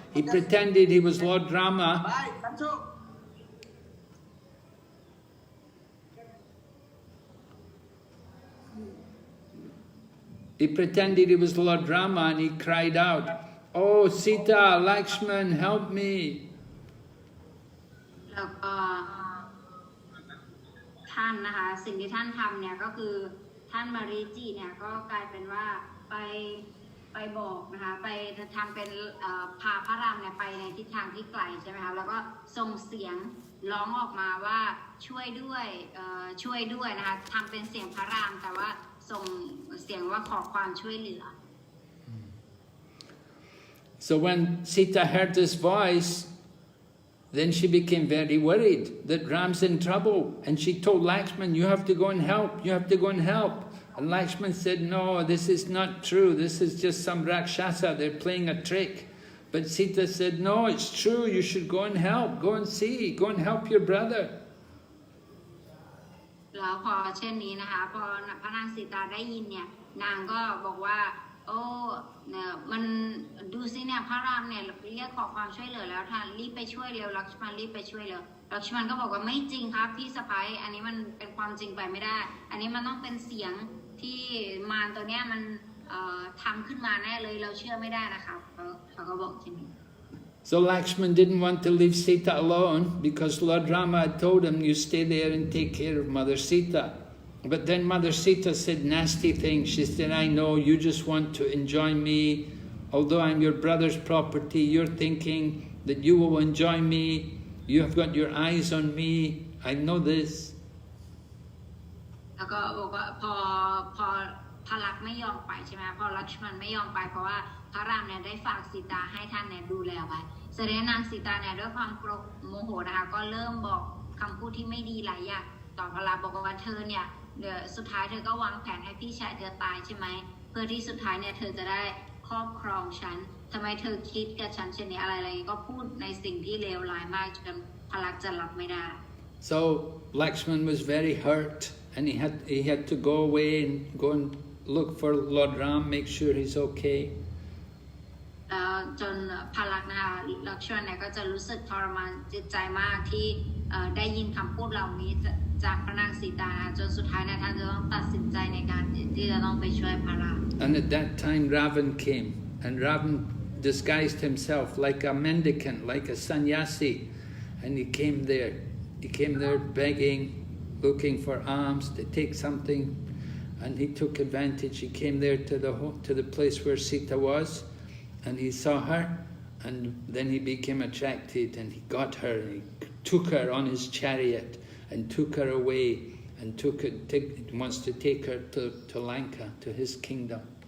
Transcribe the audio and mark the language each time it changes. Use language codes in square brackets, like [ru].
[en] He pretended he was Lord Rama. He pretended he was Lord Rama, and he cried out, "Oh, Sita, Lakshman, help me!" [th] แล้วก็ท่านนะคะสิ่งที่ท่านทำเนี่ยก็คือท่านมาริจิเนี่ยก็กลายเป็นว่าไปบอกนะคะไปทำเป็นพาพระรามเนี่ยไปในทิศทางที่ไกลใช่ไหมคะแล้วก็ส่งเสียงร้องออกมาว่าช่วยด้วยนะคะทำเป็นเสียงพระรามแต่ว่าส่งเสียงว่าขอความช่วยเหลือ [en] So when Sita heard this voice, then she became very worried that Ram's in trouble, and she told Lakshman, "You have to go and help. You have to go and help." And Lakshman said, "No, this is not true. This is just some Rakshasa. They're playing a trick." But Sita said, "No, it's true. You should go and help. Go and see. Go and help your brother." [th] แล้วพอเช่นนี้นะคะพอพระนางสีตาได้ยินเนี่ยนางก็บอกว่าโอ้เนี่ยมันดูสิเนี่ยพระรามเนี่ยเรียกขอความช่วยเหลือแล้วท่านรีบไปช่วยเร็วลักษมันรีบไปช่วยเร็วลักษมันก็บอกว่าไม่จริงครับพี่สะพ้ายอันนี้มันเป็นความจริงไปไม่ได้อันนี้มันต้องเป็นเสียงที่มารตัวเนี้ยมันทำขึ้นมาแน่เลยเราเชื่อไม่ได้นะคะเขาก็บอกเช่นนี้ [en] So Lakshman didn't want to leave Sita alone because Lord Rama had told him, "You stay there and take care of Mother Sita." But then Mother Sita said nasty things. She said, "I know you just want to enjoy me. Although I'm your brother's property, you're thinking that you will enjoy me. You have got your eyes on me. I know this." [th] แล้วก็บอกว่าพอพระลักษมณ์ไม่ยอมไปใช่ไหมพอลักษมณ์ไม่ยอมไปเพราะว่าพระรามเนี่ยได้ฝากสีตาให้ท่านเนี่ยดูแลไว้แสดงนางสีตาเนี่ยด้วยความโกรธโมโหนะคะก็เริ่มบอกคำพูดที่ไม่ดีหลายอย่างต่อพระลักษมณ์บอกว่าเธอเนี่ยเดี๋ยวสุดท้ายเธอก็วางแผนให้พี่ชายเธอตายใช่ไหมเพื่อที่สุดท้ายเนี่ยเธอจะได้ครอบครองฉันทำไมเธอคิดกับฉันเช่นนี้อะไรก็พูดในสิ่งที่เลวร้ายมากจนพระลักษมณ์จะรับไม่ได้ [en] So Lakshman was very hurt, and he had to go away and go and look for Lord Ram, make sure he's okay. [th] จนพระลักษมณ์นะคะลักษมณ์เนี่ยก็จะรู้สึกทรมานจิตใจมากที่ได้ยินคำพูดเหล่านี้จากพระนางสีตาจนสุดท้ายเนี่ยท่านจะต้องตัดสินใจในการที่จะต้องไปช่วยพระราม [en] And at that time Ravan came, and Ravan disguised himself like a mendicant, like a sannyasi, and he came there begging, looking for alms to take something, and he took advantage. He came there to the place where Sita was, and he saw her, and then he became attracted, and he got her, and he took her on his chariot, and took her away, and wants to take her to Lanka, to his kingdom.